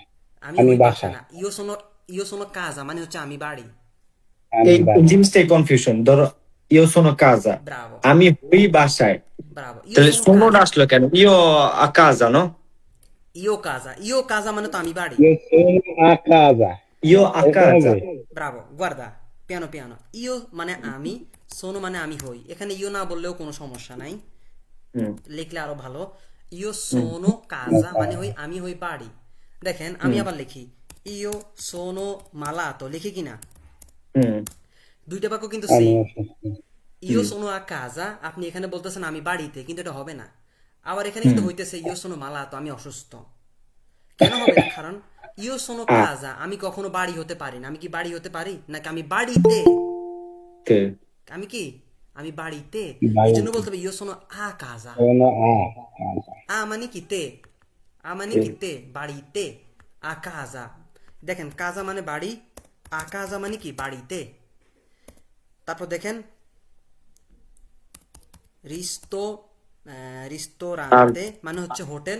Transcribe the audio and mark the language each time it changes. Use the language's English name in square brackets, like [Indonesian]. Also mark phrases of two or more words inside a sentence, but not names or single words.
[Bangla] আমি আমি হই বাসা বাসায়, না [Italian] io sono casa [Bangla] মানে হচ্ছে আমি বাড়ি আমি এই বাসায়। জিনিসটাই কনফিউশন। ধরো [Italian] io sono casa, [Bangla] ব্রাভো আমি হই বাসায়, ব্রাভো ইও তাহলে সোনো সোনোটা কাজা আসলো কেন? [Italian] io a casa no, io casa [Bangla] মানে তো আমি বাড়ি [Italian] Io sono a casa. io a [Bangla] এরকম কাজা। হবে? [Italian] bravo guarda piano piano io [Bangla] মানে আমি সোনো মানে আমি হই এখানে ইও না বললেও কোনো সমস্যা নাই হুম লিখলে আরো ভালো [Italian] io sono casa [Bangla] মানে হই আমি হই বাড়ি দেখেন আমি হুম আবার লিখি [Italian] io sono malato [Bangla] লিখি কিনা হুম দুইটা বাক্য কিন্তু আমি সেম অসুস্থ। [Italian] io sono a casa [Bangla] আপনি এখানে বলতেছেন আমি বাড়িতে কিন্তু এটা হবে না আবার এখানে হুম। কিন্তু হইতেছে [Italian] io sono malato [Bangla] আমি অসুস্থ কেন হবে না কারণ [Italian] io sono [Bangla] আ কাজা আমি কখনো বাড়ি হতে পারি না আমি কি বাড়ি হতে পারি নাকি আমি বাড়িতে তে আমি কি আমি বাড়িতে এই জন্য বাড়িতে। বলতে হবে [Italian] io sono a casa Sono a casa. [Bangla] আ মানে কি তে আ মানে তে কি তে বাড়িতে [Italian] a casa [Bangla] দেখেন কাজা মানে বাড়ি [Italian] a casa [Bangla] মানে কি বাড়িতে তারপর দেখেন রিস্তো আর রিস্তোরান্তে মানে হচ্ছে হোটেল